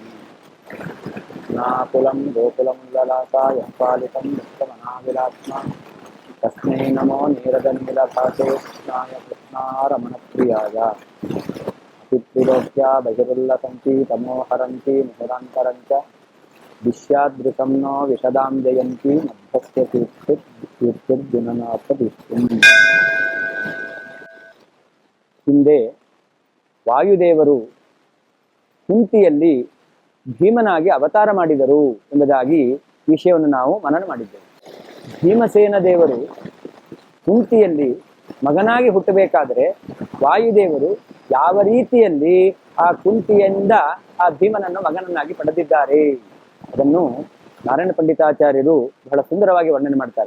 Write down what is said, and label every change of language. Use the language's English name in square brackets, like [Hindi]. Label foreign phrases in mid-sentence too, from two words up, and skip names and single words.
[Sanskrit] नाकुलं गोकुलं ललाटाय पालितं नित्यमनाविलात्मा तस्मै नमो नीरदनीलभासे कृष्णाय कृष्णारमणप्रियाय अतिप्रिलोक्या बहिरुल्लसन्ति तमोहरन्ति मुहुरान्तरञ्च विश्यादृशं नो विशदां जयन्ती मध्यस्य कीर्तिर्जुननाथदीप्तिम्। [Kannada] ಹಿಂದೆ ವಾಯುದೇವರು ಕುಂತಿಯಲ್ಲಿ ಭೀಮನಾಗಿ ಅವತಾರ ಮಾಡಿದರು ಎಂಬುದಾಗಿ ವಿಷಯವನ್ನು ನಾವು ಮನನ ಮಾಡಿದ್ದೇವೆ. ಭೀಮಸೇನ ದೇವರು ಕುಂತಿಯಲ್ಲಿ ಮಗನಾಗಿ ಹುಟ್ಟಬೇಕಾದರೆ ವಾಯುದೇವರು ಯಾವ ರೀತಿಯಲ್ಲಿ ಆ ಕುಂತಿಯಿಂದ ಆ ಭೀಮನನ್ನು ಮಗನನ್ನಾಗಿ ಪಡೆದಿದ್ದಾರೆ ಅದನ್ನು ನಾರಾಯಣ ಪಂಡಿತಾಚಾರ್ಯರು ಬಹಳ ಸುಂದರವಾಗಿ ವರ್ಣನೆ ಮಾಡ್ತಾರೆ.